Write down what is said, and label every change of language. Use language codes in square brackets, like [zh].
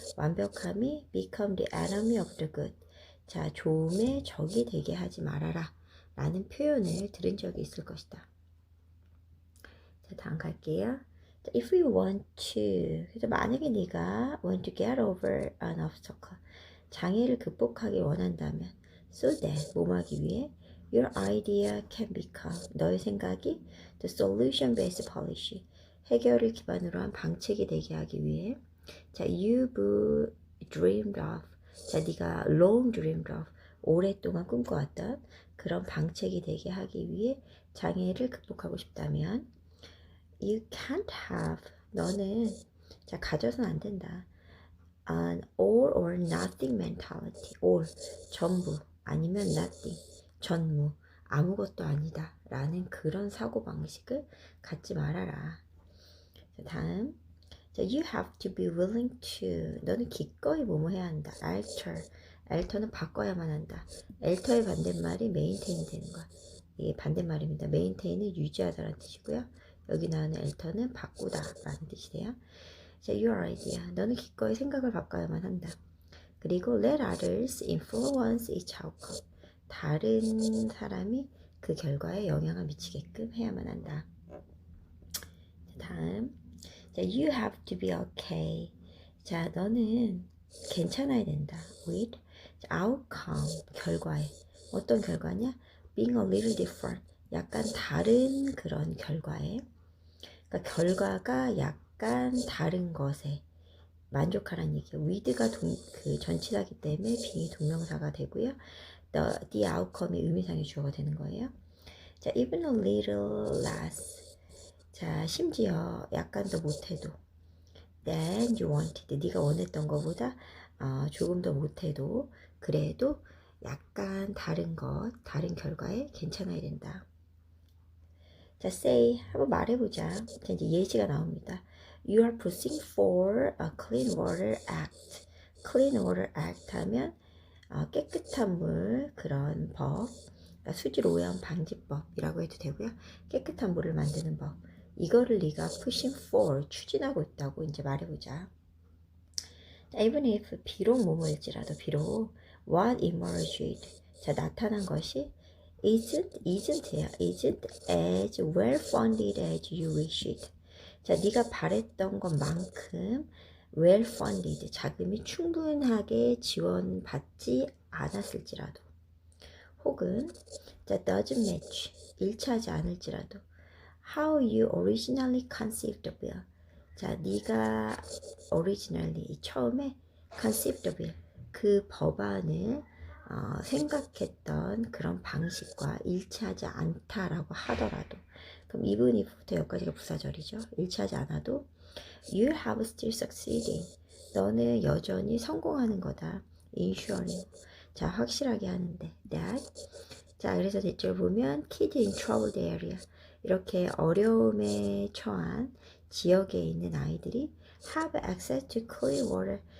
[ko] 완벽함이 [en] become the enemy of the good. [ko] 자, 좋음의 적이 되게 하지 말아라. 라는 표현을 들은 적이 있을 것이다. 자, 다음 갈게요. 자, [en] if you want to. [ko] 그래서 만약에 네가 [en] want to get over an obstacle. [ko] 장애를 극복하기 원한다면 [en] so that, [ko] 뭐하기 위해 [en] your idea can become, [ko] 너의 생각이 [en] the solution based policy, [ko] 해결을 기반으로 한 방책이 되게 하기 위해 자, [en] you've dreamed of, [ko] 자, 네가 [en] long dreamed of, [ko] 오랫동안 꿈꿔왔던 그런 방책이 되게 하기 위해 장애를 극복하고 싶다면 [en] you can't have, [ko] 너는 자, 가져서는 안 된다. [en] an all or nothing mentality. [ko] all, 전부, 아니면 nothing, 전무, 아무것도 아니다 라는 그런 사고방식을 갖지 말아라. 자, 다음 자, [en] you have to be willing to, [ko] 너는 기꺼이 뭐뭐 해야 한다. alter, alter는 바꿔야만 한다. alter의 반대말이 maintain 되는 거야. 이게 반대말입니다. maintain은 유지하다라는 뜻이고요. 여기 나오는 alter는 바꾸다 라는 뜻이 돼요. [en] 자, your idea. [ko] 너는 기꺼이 생각을 바꿔야만 한다. [en] 그리고 let others influence its outcome. [ko] 다른 사람이 그 결과에 영향을 미치게끔 해야만 한다. 자, 다음. [en] 자, you have to be okay. [ko] 자, 너는 괜찮아야 된다. [en] with outcome. [ko] 결과에. 어떤 결과냐? [en] being a little different. [ko] 약간 다른 그런 결과에. 그러니까 결과가 약간 다른 것에 만족하라는 얘기예요. with가 그 전치사기 때문에 being이 동명사가 되고요. the outcome이 의미상의 주어가 되는 거예요. [en] 자, even a little less. [ko] 자, 심지어 약간 더 못해도 [en] than you wanted. [ko] 네가 원했던 것보다 조금 더 못해도 그래도 약간 다른 것, 다른 결과에 괜찮아야 된다. 자, say 한번 말해보자. 자, 이제 예시가 나옵니다. [en] You are pushing for a clean water act. [ko] clean water act 하면 깨끗한 물 그런 법, 그러니까 수질 오염 방지법이라고 해도 되고요. 깨끗한 물을 만드는 법. 이거를 네가 pushing for 추진하고 있다고 이제 말해보자. [en] Even if [ko] 비록 뭐뭐일지라도 비록 [en] what emerged [ko] 자 나타난 것이 [en] isn't야 isn't as well funded as you wished. [ko] 자 네가 바랬던 것만큼 [en] well funded [ko] 자금이 충분하게 지원받지 않았을지라도 혹은 자 [en] doesn't match [ko] 일치하지 않을지라도 [en] how you originally conceived of it. [ko] 자, 네가 originally 처음에 [en] conceived of it [ko] 그 법안을 생각했던 그런 방식과 일치하지 않다라고 하더라도 그럼 even if부터 여기까지가 부사절이죠. 일치하지 않아도 [en] you have still succeeding. [ko] 너는 여전히 성공하는 거다. [en] ensuring. [ko] 자, 확실하게 하는데 that. 자, 그래서 대체로 보면 [en] kids in troubled area. [ko] 이렇게 어려움에 처한 지역에 있는 아이들이 [en] have access to clean water.